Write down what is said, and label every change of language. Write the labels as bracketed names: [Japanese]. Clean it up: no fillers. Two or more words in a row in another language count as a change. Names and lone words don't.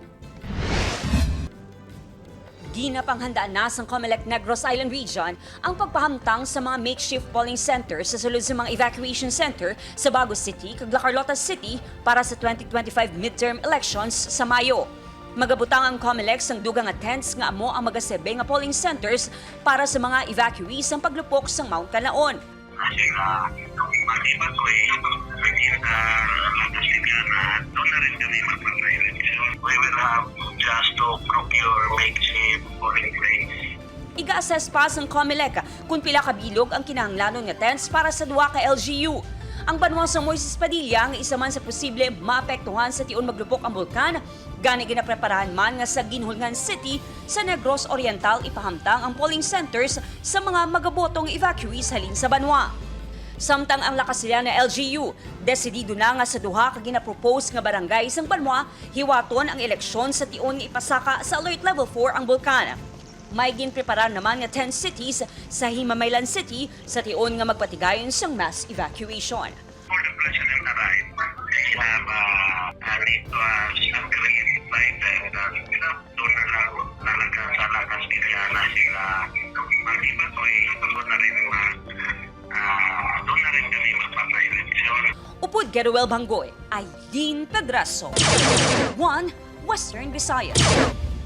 [Hiligaynon] Ginapanghandaan na sa COMELEC Negros Island Region ang pagpahamtang sa mga [English] makeshift polling centers [Hiligaynon] sa sulod sa mga [English] evacuation center [Hiligaynon] sa Bago City ug Carlota City para sa 2025 [English] midterm elections [Hiligaynon] sa Mayo. Magabutang ang COMELEC sang dugang nga tents nga amo ang magasebe nga [English] polling centers [Hiligaynon] para sa mga evacuees ang paglupok sa Mount Canaon. [Filipino] Kasi maliban ko pwede lakas nila na doon na rin kami magpapay-eleksyon. [English] We will have just to procure makeshift polling place. [Hiligaynon] Iga-assess pa sang COMELEC kung pila ka bilog ang kinahanglanon nga tents para sa duwa ka LGU. Ang banwa sa Moises Padilla nga isa man sa posible maapektuhan sa tiun maglupok ang bulkan, gani ginapreparahan man nga sa Ginhulngan City sa Negros Occidenta ipahamtang ang [English] polling centers [Hiligaynon] sa mga magabotong evacuees halin sa banwa. Samtang ang lakas nila na LGU, desidido na nga sa duha ka ginapropose nga barangay sang banwa, hiwaton ang eleksyon sa tiun nga ipasaka sa [English] Alert Level [Hiligaynon] 4 ang bulkan. May ginpreparar naman nga 10 cities sa Himamaylan City sa tiyon nga magpatigayon sang [English] mass evacuation. For the president arrived, they have need to separate like [Filipino] doon na lang talaga sa lakas nila na sila maliban ko doon na rin doon na rin kami magpapay-eleksyon. [Hiligaynon] Upod Geruel Banggoy, Aileen Pedraso, 1 Western Visayas.